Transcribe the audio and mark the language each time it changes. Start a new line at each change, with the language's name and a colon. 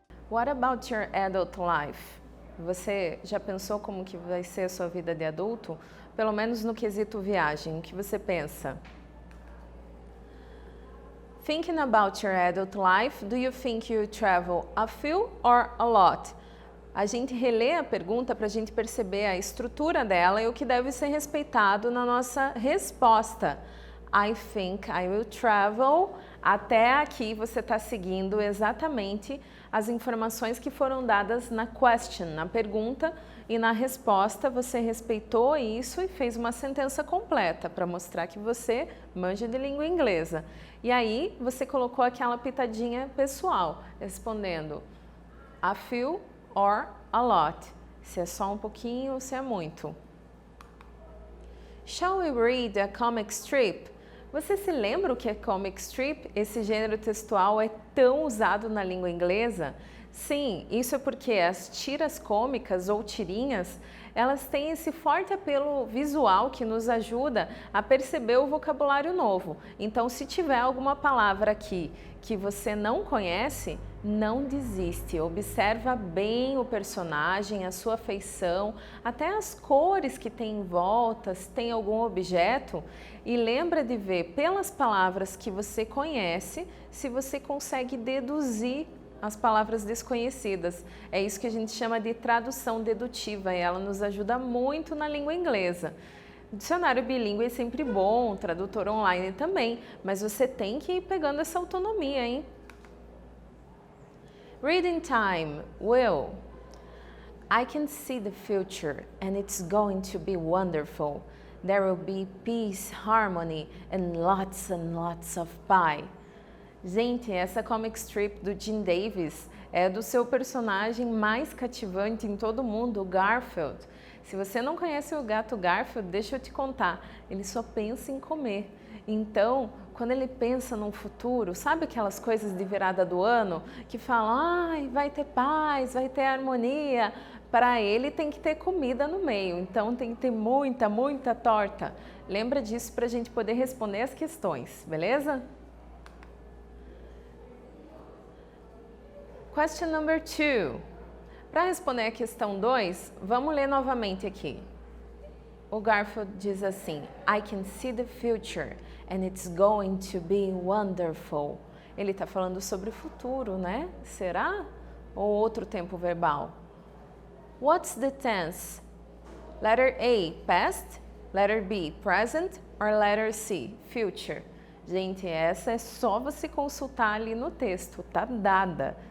English: What about your adult life?
Portuguese: Você já pensou como que vai ser a sua vida de adulto? Pelo menos no quesito viagem, o que você pensa?
English: Thinking about your adult life, do you think you travel a few or a lot?
Portuguese: A gente relê a pergunta para a gente perceber a estrutura dela e o que deve ser respeitado na nossa resposta.
English: I think I will travel
Portuguese: Até aqui você está seguindo exatamente as informações que foram dadas na question, na pergunta, e na resposta você respeitou isso e fez uma sentença completa para mostrar que você manja de língua inglesa. E aí você colocou aquela pitadinha pessoal, respondendo a few or a lot, se é só um pouquinho ou se é muito.
English: Shall we read a comic strip?
Portuguese: Você se lembra o que é comic strip? Esse gênero textual é tão usado na língua inglesa? Sim, isso é porque as tiras cômicas ou tirinhas, elas têm esse forte apelo visual que nos ajuda a perceber o vocabulário novo. Então, se tiver alguma palavra aqui que você não conhece, não desiste, observa bem o personagem, a sua feição, até as cores que tem em volta, se tem algum objeto, e lembra de ver pelas palavras que você conhece se você consegue deduzir as palavras desconhecidas. É isso que a gente chama de tradução dedutiva e ela nos ajuda muito na língua inglesa. Dicionário bilíngue é sempre bom, tradutor online também, mas você tem que ir pegando essa autonomia, hein?
English: Reading time. Will. I can see the future and it's going to be wonderful. There will be peace, harmony and lots of pie.
Portuguese: Gente, essa comic strip do Jim Davis é do seu personagem mais cativante em todo mundo, o Garfield. Se você não conhece o gato Garfield, deixa eu te contar, ele só pensa em comer. Então, quando ele pensa num futuro, sabe aquelas coisas de virada do ano que falam, ai, vai ter paz, vai ter harmonia? Para ele tem que ter comida no meio, então tem que ter muita torta. Lembra disso para a gente poder responder as questões, beleza?
English: Question number 2.
Portuguese: Para responder a questão 2, vamos ler novamente aqui. O Garfield diz assim, I can see the future and it's going to be wonderful. Ele está falando sobre o futuro, né? Será? Ou outro tempo verbal?
English: What's the tense? Letter A, past. Letter B, present. Or letter C, future.
Portuguese: Gente, essa é só você consultar ali no texto, tá dada.